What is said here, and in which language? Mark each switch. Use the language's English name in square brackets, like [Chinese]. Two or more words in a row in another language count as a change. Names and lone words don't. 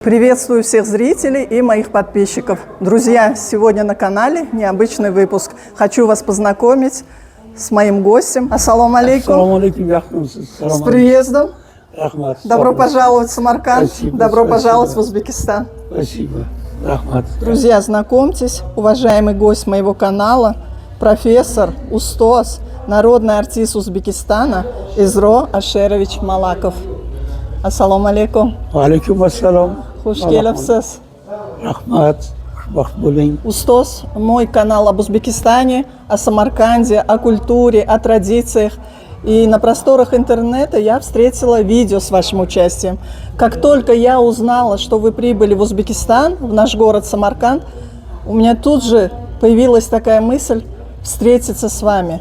[Russian] Приветствую всех зрителей и моих подписчиков. Друзья, сегодня на канале необычный выпуск. Хочу вас познакомить с моим гостем. [Arabic] السلام عليكم. السلام عليكم. [Russian] С приездом. Рахмат. Добро пожаловать в Самарканд. Спасибо, Добро спасибо. пожаловать в Узбекистан. Спасибо. Рахмат. Друзья, знакомьтесь, уважаемый гость моего канала, профессор, устоз, народный артист Узбекистана Изро Ашерович Малаков. [Arabic] السلام عليكم. عليكم السلام. [Uzbek] Xush kelibsiz. Рахмат. Xushbaxt bo'ling. [Russian] Устоз, мой канал об Узбекистане, о Самарканде, о культуре, о традициях. И на просторах интернета я встретила видео с вашим участием. Как только я узнала, что вы прибыли в Узбекистан, в наш город Самарканд, у меня тут же появилась такая мысль встретиться с вами.